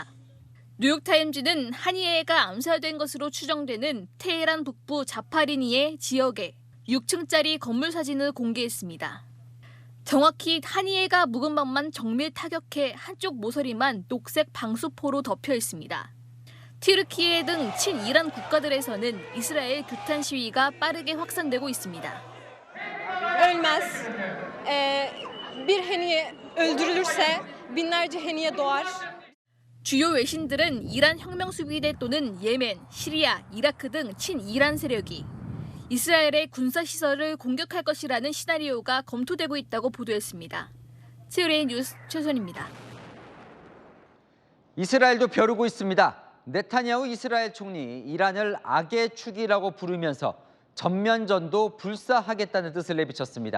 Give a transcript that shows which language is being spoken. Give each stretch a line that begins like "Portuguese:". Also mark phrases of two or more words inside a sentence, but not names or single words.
Korean: 뉴욕타임즈는 하니예가 암살된 것으로 추정되는 테헤란 북부 자파리니의 지역에 6층짜리 건물 사진을 공개했습니다. 정확히 하니예가 묵은 방만 정밀 타격해 한쪽 모서리만 녹색 방수포로 덮여 있습니다. 튀르키예 등 친이란 국가들에서는 이스라엘 규탄 시위가 빠르게 확산되고 있습니다.
Turkish: Ölmez. Bir heniye öldürülürse binlerce heniye doğar.
Korean: 주요 외신들은 이란 혁명수비대 또는 예멘, 시리아, 이라크 등 친이란 세력이 이스라엘의 군사시설을 공격할 것이라는 시나리오가 검토되고 있다고 보도했습니다. 채널A 뉴스 최선입니다. 이스라엘도 벼르고 있습니다. 네타냐후 이스라엘 총리 이란을 악의 축이라고 부르면서 전면전도 불사하겠다는 뜻을 내비쳤습니다.